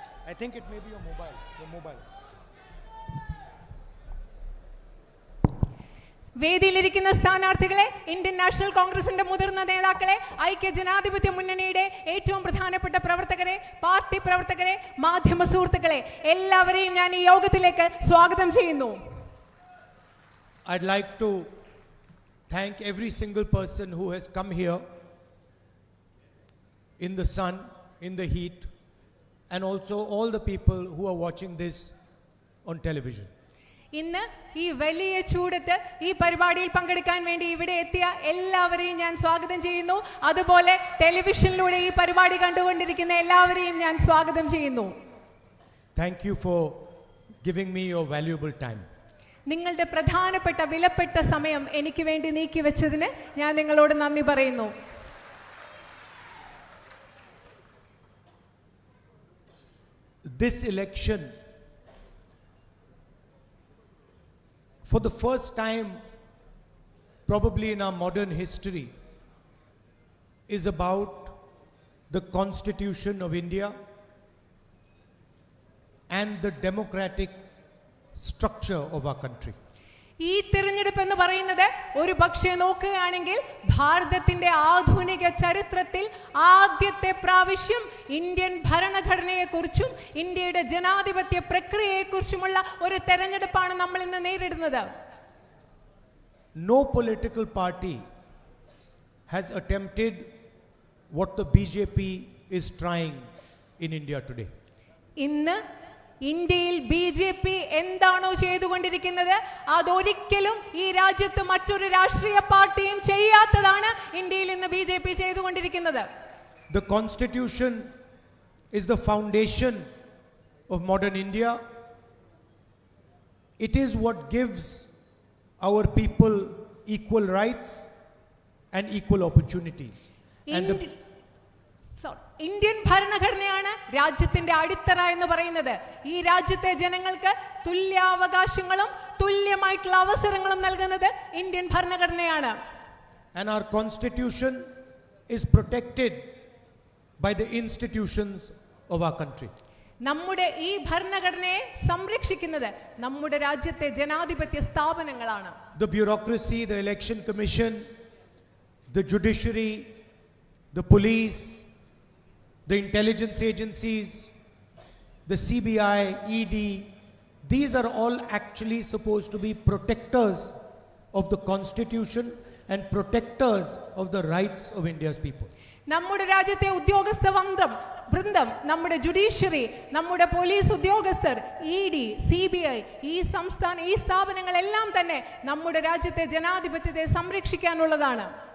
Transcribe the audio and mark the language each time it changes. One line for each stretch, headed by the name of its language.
English: I think it may be your mobile.
Malayalam: വേദിയിലിരിക്കുന്ന സ്ഥാനാർത്ഥികളെ, Indian national കോൺഗ്രസിന്റെ മുതിർന്ന നേതാക്കളെ, ഐക്യ ജനാധിപത്യ മുന്നണിയുടെ ഏറ്റവും പ്രധാനപ്പെട്ട പ്രവർത്തകരെ, പാർട്ടി പ്രവർത്തകരെ, മാധ്യമ സുഹൃത്തുക്കളെ, എല്ലാവരെയും ഞാൻ ഈ യോഗത്തിലേക്ക് സ്വാഗതം ചെയ്യുന്നു.
English: I'd like to thank every single person who has come here in the sun, in the heat, and also all the people who are watching this on television.
Malayalam: ഇന്ന് ഈ വലിയ ചൂടത്ത് ഈ പരിപാടിയിൽ പങ്കെടുക്കാൻ വേണ്ടി ഇവിടെ എത്തിയ എല്ലാവരെയും ഞാൻ സ്വാഗതം ചെയ്യുന്നു. അതുപോലെ ടെലിവിഷനിലൂടെ ഈ പരിപാടി കണ്ടുകൊണ്ടിരിക്കുന്ന എല്ലാവരെയും ഞാൻ സ്വാഗതം ചെയ്യുന്നു.
English: Thank you for giving me your valuable time.
Malayalam: നിങ്ങളുടെ പ്രധാനപ്പെട്ട വിലപ്പെട്ട സമയം എനിക്ക് വേണ്ടി നീക്കിവെച്ചതിന് ഞാൻ നിങ്ങളോട് നന്ദി പറയുന്നു.
English: This election, for the first time probably in our modern history, is about the Constitution of India and the democratic structure of our country.
Malayalam: ഈ തിരഞ്ഞെടുപ്പ് എന്ന് പറയുന്നത് ഒരു പക്ഷേ നോക്കുകയാണെങ്കിൽ ഭാരതത്തിന്റെ ആധുനിക ചരിത്രത്തിൽ ആദ്യത്തെ പ്രാവശ്യം ഇന്ത്യൻ ഭരണഘടനയെക്കുറിച്ചും ഇന്ത്യയുടെ ജനാധിപത്യ പ്രക്രിയയെക്കുറിച്ചുമുള്ള ഒരു തെരഞ്ഞെടുപ്പാണ് നമ്മൾ ഇന്ന് നേരിടുന്നത്.
English: No political party has attempted what the BJP is trying in India today.
Malayalam: ഇന്ന് ഇന്ത്യയിൽ BJP എന്താണോ ചെയ്തുകൊണ്ടിരിക്കുന്നത് അതൊരിക്കലും ഈ രാജ്യത്ത് മറ്റൊരു രാഷ്ട്രീയ പാർട്ടിയും ചെയ്യാത്തതാണ് ഇന്ത്യയിൽ ഇന്ന് BJP ചെയ്തുകൊണ്ടിരിക്കുന്നത്.
English: The Constitution is the foundation of modern India. It is what gives our people equal rights and equal opportunities. And the
Malayalam: Indian ഭരണഘടനയാണ് രാജ്യത്തിന്റെ അടിത്തറ എന്ന് പറയുന്നത്. ഈ രാജ്യത്തെ ജനങ്ങൾക്ക് തുല്യാവകാശങ്ങളും തുല്യമായിട്ടുള്ള അവസരങ്ങളും നൽകുന്നത് Indian ഭരണഘടനയാണ്.
English: And our constitution is protected by the institutions of our country.
Malayalam: നമ്മുടെ ഈ ഭരണഘടനയെ സംരക്ഷിക്കുന്നത് നമ്മുടെ രാജ്യത്തെ ജനാധിപത്യ സ്ഥാപനങ്ങളാണ്.
English: The bureaucracy, the election commission, the judiciary, the police, the intelligence agencies, the CBI, ED, these are all actually supposed to be protectors of the constitution and protectors of the rights of India's people.
Malayalam: നമ്മുടെ രാജ്യത്തെ ഉദ്യോഗസ്ഥ വൃന്ദം, നമ്മുടെ judiciary, നമ്മുടെ police ഉദ്യോഗസ്ഥർ, ED, CBI, ഈ സ്ഥാപനങ്ങളെല്ലാം തന്നെ നമ്മുടെ രാജ്യത്തെ ജനാധിപത്യത്തെ സംരക്ഷിക്കാനുള്ളതാണ്.